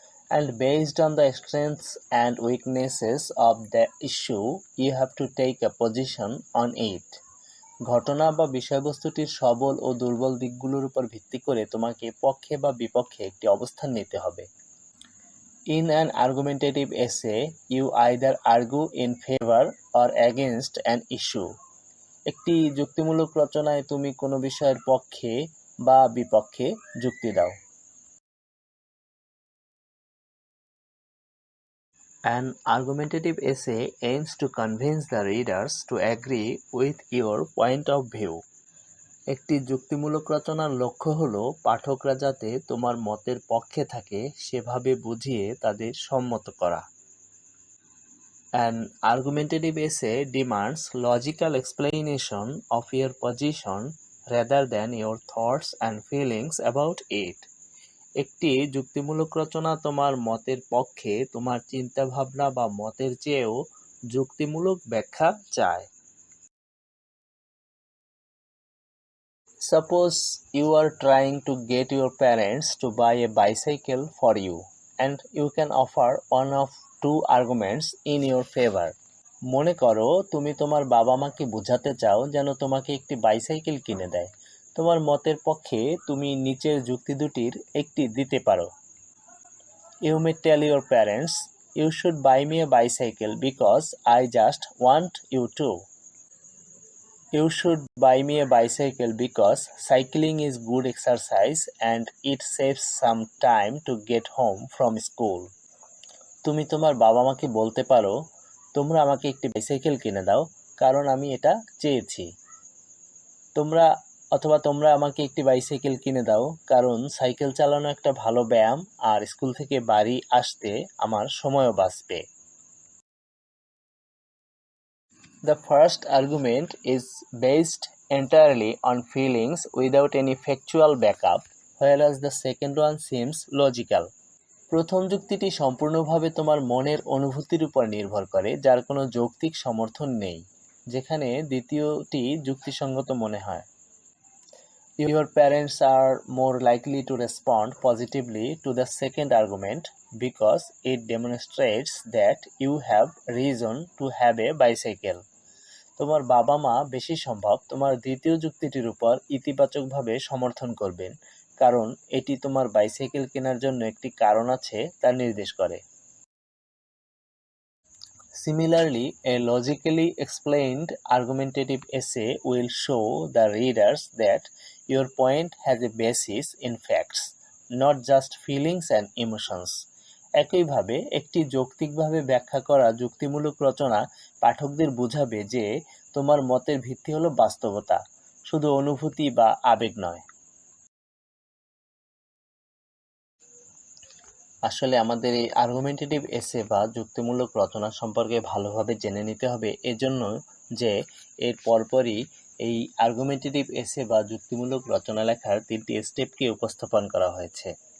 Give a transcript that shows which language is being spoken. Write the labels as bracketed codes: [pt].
[en] And based on the strengths and weaknesses of the issue, you have to take a position on it. [bn] ঘটনা বা বিষয়বস্তুটির সবল ও দুর্বল দিকগুলোর উপর ভিত্তি করে তোমাকে পক্ষে বা বিপক্ষে একটি অবস্থান নিতে হবে। [en] In an argumentative essay, you either argue in favor or against an issue. [bn] একটি যুক্তিমূলক রচনায় তুমি কোনো বিষয়ের পক্ষে বা বিপক্ষে যুক্তি দাও। [en] An argumentative essay aims to convince the readers to agree with your point of view. [bn] একটি যুক্তিমূলক রচনার লক্ষ্য হলো পাঠকরা যাতে তোমার মতের পক্ষে থাকে সেভাবে বুঝিয়ে তাদের সম্মত করা। [en] An argumentative essay demands logical explanation of your position rather than your thoughts and feelings about it. [bn] একটি যুক্তিমূলক রচনা তোমার মতের পক্ষে তোমার চিন্তাভাবনা বা মতের চেয়েও যুক্তিমূলক ব্যাখ্যা চায়। [en] Suppose you are trying to get your parents to buy a bicycle for you, and you can offer one of two arguments in your favor. [bn] মনে করো তুমি তোমার বাবা মাকে বোঝাতে চাও যেন তোমাকে একটি বাইসাইকেল কিনে দেয়। তোমার মতের পক্ষে তুমি নিচের যুক্তি দুটির একটি দিতে পারো। [en] You may tell your parents, you should buy me a bicycle because I just want you to. You should buy me a bicycle because cycling is good exercise and it saves some time to get home from school. [bn] তুমি তোমার বাবা মাকে বলতে পারো, তোমরা আমাকে একটি bicycle কিনে দাও কারণ আমি এটা চেয়েছি। তোমরা আমাকে একটি বাইসাইকেল কিনে দাও কারণ সাইকেল চালানো একটা ভালো ব্যায়াম আর স্কুল থেকে বাড়ি আসতে আমার সময়ও বাঁচবে। [en] The first argument is based entirely on feelings without any factual backup, whereas the second one seems logical. [bn] প্রথম যুক্তিটি সম্পূর্ণভাবে তোমার মনের অনুভূতির উপর নির্ভর করে, যার কোনো যৌক্তিক সমর্থন নেই, যেখানে দ্বিতীয়টি যুক্তিসঙ্গত মনে হয়। [en] Your parents are more likely to respond positively to the second argument because it demonstrates that you have reason to have a bicycle. [bn] তোমার বাবা মা বেশি সম্ভব তোমার দ্বিতীয় যুক্তিটির উপর ইতিবাচকভাবে সমর্থন করবেন, কারণ এটি তোমার বাইসাইকেল কেনার জন্য একটি কারণ আছে তা নির্দেশ করে। [en] Similarly, a logically explained argumentative essay will show the readers that your point has a basis in facts, not just feelings and emotions. [bn] একইভাবে একটি যৌক্তিকভাবে ব্যাখ্যা করা যুক্তিমূলক রচনা পাঠকদের বোঝাবে যে তোমার মতের ভিত্তি হলো বাস্তবতা, শুধু অনুভূতি বা আবেগ নয়। আসলে আমাদের এই আর্গুমেন্টেটিভ এসে বা যুক্তিমূলক রচনা সম্পর্কে ভালোভাবে জেনে নিতে হবে, এজন্য যে এর পরপরই এই আর্গুমেন্টেটিভ এসে বা যুক্তিমূলক রচনা লেখার 3টি স্টেপকে উপস্থাপন করা হয়েছে।